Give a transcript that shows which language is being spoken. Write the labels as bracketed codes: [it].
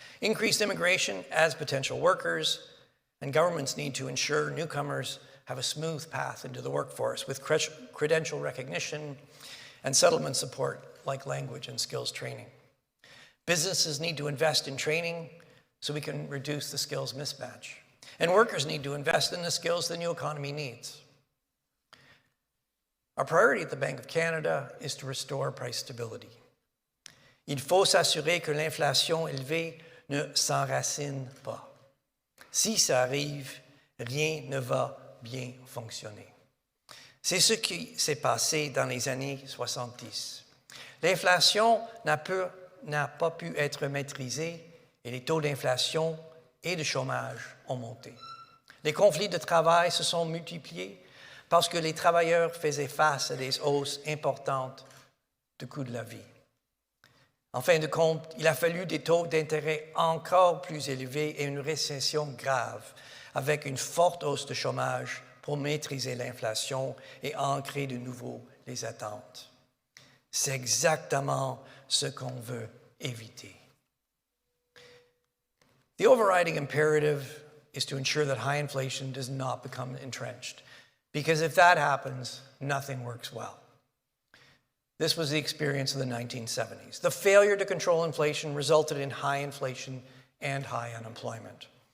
[en] Increased immigration adds potential workers, and governments need to ensure newcomers have a smooth path into the workforce with credential recognition and settlement support like language and skills training. Businesses need to invest in training so we can reduce the skills mismatch. And workers need to invest in the skills the new economy needs. Our priority at the Bank of Canada is to restore price stability. [fr] Il faut s'assurer que l'inflation élevée ne s'enracine pas. Si ça arrive, rien ne va bien fonctionner. C'est ce qui s'est passé dans les années 70. L'inflation n'a pas pu être maîtrisée et les taux d'inflation et de chômage ont monté. Les conflits de travail se sont multipliés parce que les travailleurs faisaient face à des hausses importantes du coût de la vie. En fin de compte, il a fallu des taux d'intérêt encore plus élevés et une récession grave, avec une forte hausse de chômage pour maîtriser l'inflation et ancrer de nouveau les attentes. C'est exactement ce qu'on veut éviter. [en] The overriding imperative is to ensure that high inflation does not become entrenched, because if that happens, nothing works well. This was the experience of the 1970s. The failure to control inflation resulted in high inflation and high unemployment.